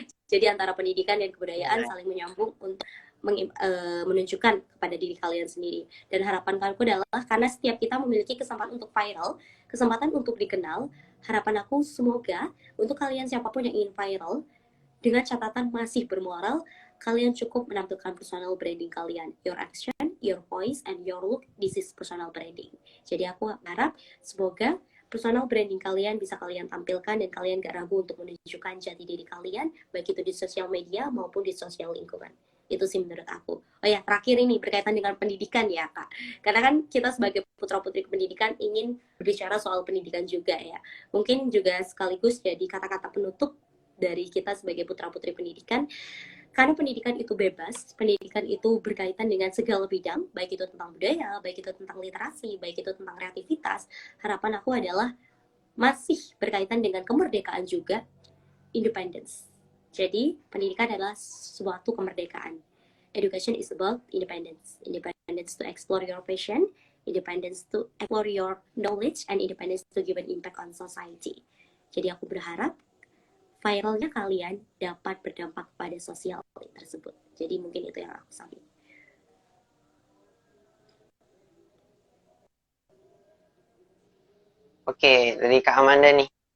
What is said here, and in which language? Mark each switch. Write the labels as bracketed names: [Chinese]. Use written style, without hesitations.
[Indonesian] Jadi antara pendidikan dan kebudayaan saling menyambung untuk menunjukkan kepada diri kalian sendiri. Dan harapan aku adalah karena setiap kita memiliki kesempatan untuk viral, kesempatan untuk dikenal, harapan aku semoga untuk kalian siapapun yang ingin viral, dengan catatan masih bermoral, kalian cukup menampilkan personal branding kalian. [English] Your action, your voice, and your look, this is personal branding. [Indonesian] Jadi aku harap semoga personal branding kalian bisa kalian tampilkan dan kalian gak ragu untuk menunjukkan jati diri kalian, baik itu di sosial media maupun di sosial lingkungan. Itu sih menurut aku. Oh ya, terakhir ini berkaitan dengan pendidikan ya, Kak. Karena kan kita sebagai putra-putri pendidikan ingin berbicara soal pendidikan juga ya. Mungkin juga sekaligus jadi kata-kata penutup dari kita sebagai putra-putri pendidikan. Karena pendidikan itu bebas, pendidikan itu berkaitan dengan segala bidang, baik itu tentang budaya, baik itu tentang literasi, baik itu tentang kreativitas. Harapan aku adalah masih berkaitan dengan kemerdekaan juga, independence. Jadi, pendidikan adalah suatu kemerdekaan. [English] Education is about independence. Independence to explore your passion, independence to explore your knowledge, and independence to give an impact on society. [Indonesian] Jadi aku berharap viralnya kalian dapat berdampak pada sosial tersebut. Jadi mungkin itu yang aku sampaikan. Oke, dari Kak Amanda nih.